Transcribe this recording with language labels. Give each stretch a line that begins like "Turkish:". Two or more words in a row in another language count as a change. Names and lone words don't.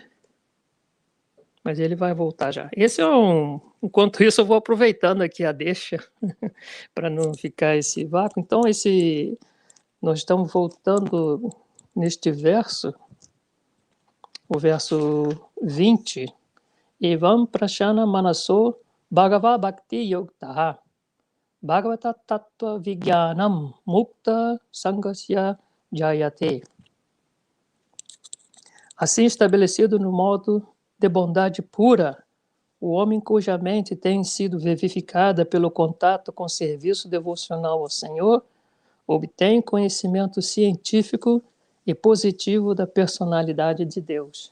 Portuguese: Mas ele vai voltar já. Enquanto isso, eu vou aproveitando aqui a deixa para não ficar esse vácuo. Então, nós estamos voltando neste verso, o verso 20.
Sanskrit: एवं प्रसन्न मनसो भगवद् भक्ति योगतः भगवत् तत्त्व विज्ञानं मुक्त सङ्गस्य जायते.
Portuguese: Assim estabelecido no modo de bondade pura, o homem cuja mente tem sido vivificada pelo contato com o serviço devocional ao Senhor, obtém conhecimento científico e positivo da personalidade de Deus.